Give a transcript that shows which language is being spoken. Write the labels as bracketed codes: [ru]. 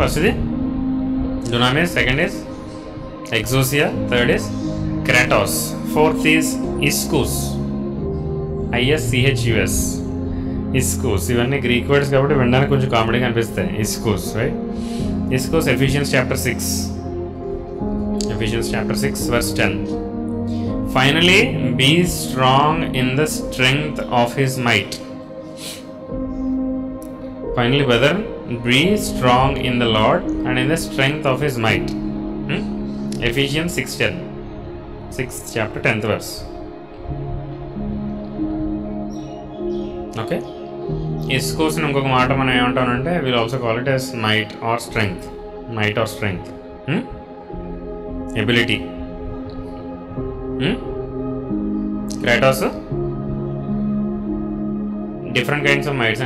[en] First ఇది dunamis, second is exousia, third is kratos, fourth is ischus, ISCHUS, ischus. [te] ఇవన్నీ Greek words కాబట్టి వినడానికి కొంచెం కామెడీగా అనిపిస్తాయి. ఇస్కూస్, right? [en] Ischus Ephesians chapter 6, Ephesians chapter 6 verse 10. Finally, be strong in the strength of his might. Finally, brother, be strong in the Lord and in the strength of his might. Ephesians 6:10, 6th chapter 10th verse. Okay, ischus [te] ఇంకొక మాట మనం ఏమంటామంటే [en] We'll also call it as might or strength. Might or strength, ability. Kratos different kinds of mights.